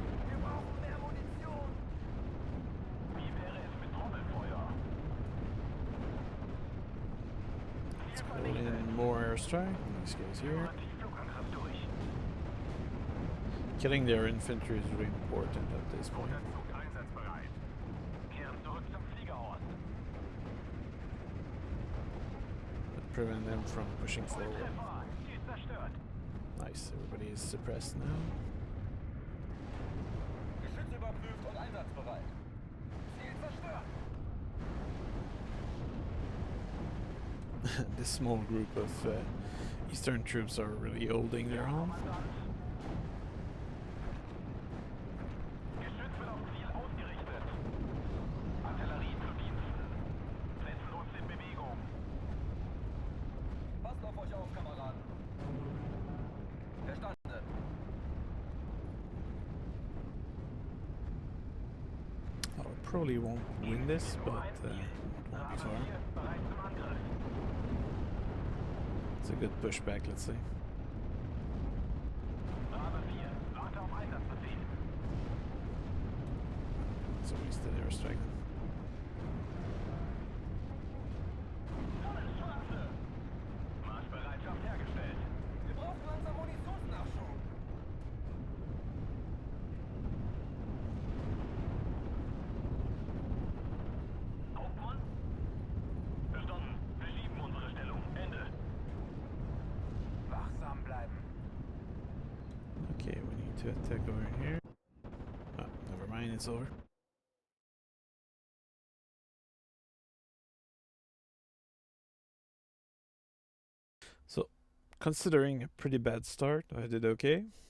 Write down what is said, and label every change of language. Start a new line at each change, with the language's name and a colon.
German: Wir brauchen mehr Munition. Wie wäre es mit Trommelfeuer?
English: Let's call in more airstrike. These guys here.
German: Tiefflugangriff durch.
English: Killing their infantry is really important at this point.
German: Zug einsatzbereit. Kehren zurück zum Fliegerhorn.
English: Prevent them from pushing forward.
German: Treffer. Ziel zerstört.
English: Nice, everybody is suppressed now.
German: Geschütz überprüft und einsatzbereit. Ziel zerstört.
English: This small group of Eastern troops are really holding their own.
German: Kommandant. Geschütz wird auf Ziel ausgerichtet. Artillerie zu Diensten. Setzen uns in Bewegung. Passt auf euch auf, Kameraden. Verstanden.
English: I probably won't win this, but it won't be
German: Bravo
English: far.
German: 4 bereit zum Angriff.
English: It's a good pushback, let's say.
German: Bravo 4, warte auf Einsatzbefehl.
English: It's a wasted airstrike.
German: Sonnenstraße. Marschbereitschaft hergestellt. Wir brauchen langsam Munitionsnachschub. Hauptmann? Verstanden. Verschieben unsere Stellung. Ende. Wachsam bleiben.
English: Okay, we need to attack over here. Ah, never mind, it's over. So, considering a pretty bad start, I did okay.